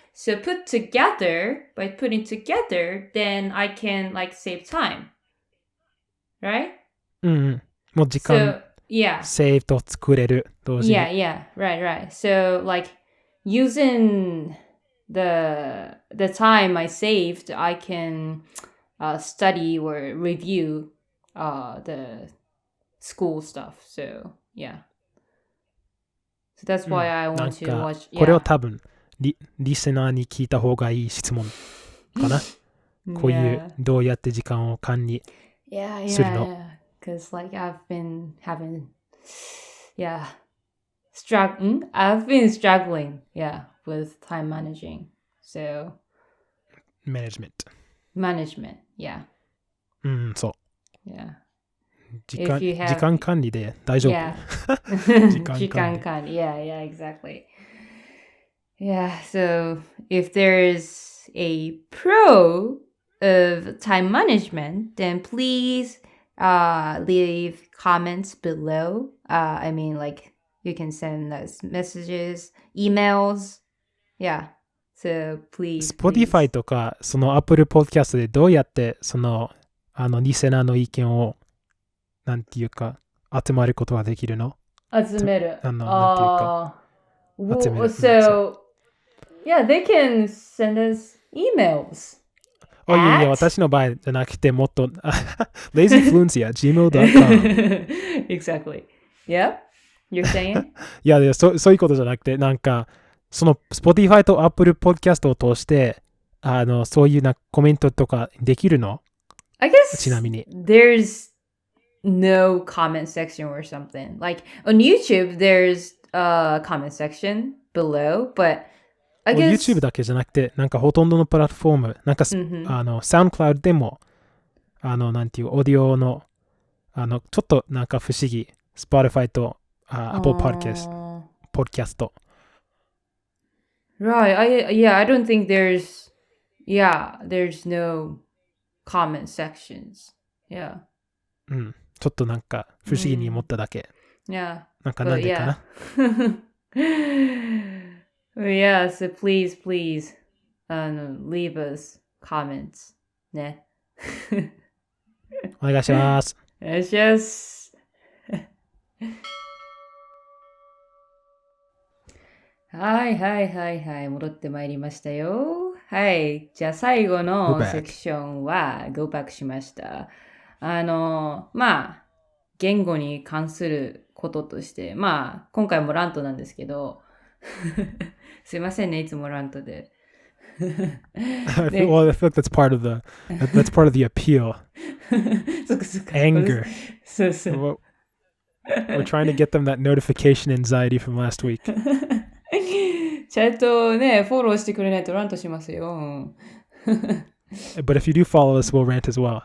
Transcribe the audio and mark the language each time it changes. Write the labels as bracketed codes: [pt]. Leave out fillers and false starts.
[en] So by putting together, then I can like save time. Right? [ja] もう時間、セーブと作れる同時に。 [en] Yeah. Right. So like using the time I saved, I can study or review the school stuff. So yeah. So that's why I want to watch. [ja] これを多分リスナーに聞いた方がいい質問かな。こういうどうやって時間を管理するの。 [en] Because like I've been struggling, with time managing. So management, yeah. [ja] そう。 [en] Yeah. [ja] 時間管理で大丈夫。 [en] Yeah. [ja] 時間管理。 [en] Yeah, exactly. Yeah, so if there's a pro of time management, then please leave comments below. I mean, like you can send us messages, emails. Yeah. So please. [ja] Spotify とかその Apple Podcast でどうやってそのリスナーの意見をなんていうか集まることができるの？集める。なんていうか集める。 [en] So yeah, they can send us emails. [ja] いや、私の場合じゃなくてもっとlazyfluency at gmail.com [en] Exactly. Yeah? You're saying? [ja] いや、そういうことじゃなくて、なんかその Spotify と Apple Podcast を通してそういうコメントとかできるの？ [en] I guess [ja] ちなみに。 [en] There's no comment section or something. Like on YouTube, there's a comment section, below, but I Well, guess [ja] YouTube だけじゃなくて、なんかほとんどのプラットフォーム、なんか、SoundCloud でも、なんていう、オーディオの、ちょっとなんか不思議、Spotify と、Apple Podcast。 [en] Right. I don't think there's no comment sections. Yeah. [ja] うん。ちょっとなんか不思議に思っただけ。 [en] Yeah. [ja] なんかなんでかな。 [en] Yeah, so please, leave us comments. [ja] ね。お願いします。お願いします。はい。戻ってまいりましたよ。はい。じゃあ最後のセクションは [en] Go back [ja] しました。まあ、言語に関することとして、まあ、今回もラントなんですけど、すいませんね、いつもラントで。 [en] I feel like that's part of the appeal. [ja] そっか。 [en] Anger. [ja] そう。 [en] We're trying to get them that notification anxiety from last week. [ja] ちゃんとね、フォローしてくれないとラントしますよ。 [en] But if you do follow us, we'll rant as well.